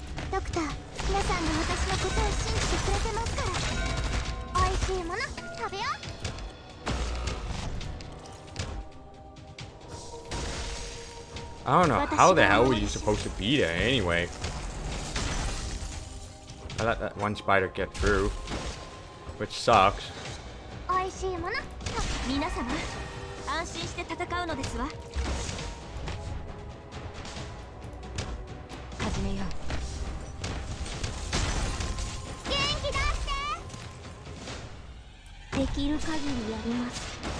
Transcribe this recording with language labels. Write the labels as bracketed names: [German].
[Japanese] ドクター、皆さんが私のことを信じてくれてますから。おいしいもの食べよう。 [English] I don't know how the hell were you supposed to be there anyway. I let that one spider get through, which sucks. [Japanese] おいしいもの。皆様、安心して戦うのですわ。始めよう。元気出して。できる限りやります。